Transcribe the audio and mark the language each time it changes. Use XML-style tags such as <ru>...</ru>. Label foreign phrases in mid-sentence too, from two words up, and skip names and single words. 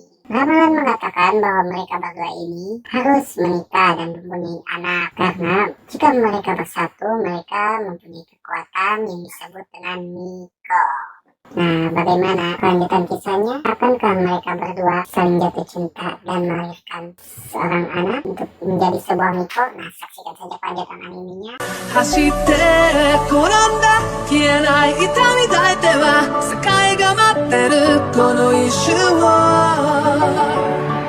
<id>Ramalan mengatakan bahwa mereka berdua ini harus menikah dan mempunyai anak karena jika mereka bersatu, mereka mempunyai kekuatan yang disebut dengan Miko. Nah, bagaimana kelanjutan kisahnya? Akankah mereka berdua saling jatuh cinta dan melahirkan seorang anak untuk menjadi sebuah Miko? Nah, saksikan saja kelanjutan animenya.</id> <ja>走って転んだ消えない痛み抱いては世界が待ってるこの一瞬を</ja>